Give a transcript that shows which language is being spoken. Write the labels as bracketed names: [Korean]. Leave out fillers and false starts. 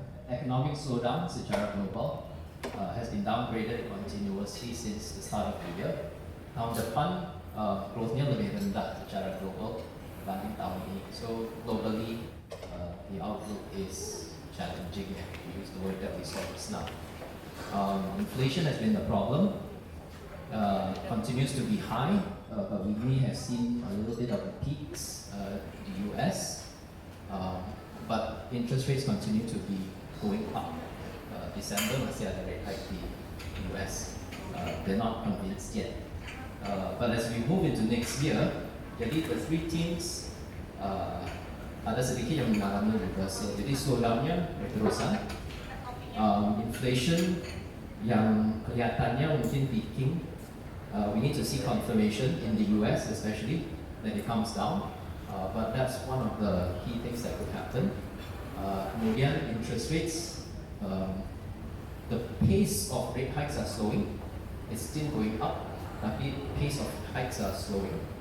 [English] Economic slowdown [Indonesian] secara global [English] has been downgraded continuously since the start of the year. [Indonesian] Tahun depan growth-nya lebih rendah secara global dibanding tahun ini. [English] So globally, the outlook is challenging. To use the word that we saw just now. Inflation has been the problem. Continues to be high, but we may have seen a little bit of the peaks in the US. But interest rates continue to be going up. December masih ada rate hike di US. They're not convinced yet. But as we move into next year, jadi the three themes [Indonesian] ada sedikit yang mengalami [English] reversal. [Indonesian] Jadi slowdown-nya berterusan. Inflation yang kelihatannya mungkin peaking. [English] We need to see confirmation in the US especially that it comes down. But that's one of the key things that could happen. Kemudian interest rates, the pace of rate hikes are slowing. It's still going up, tapi pace of hikes are slowing.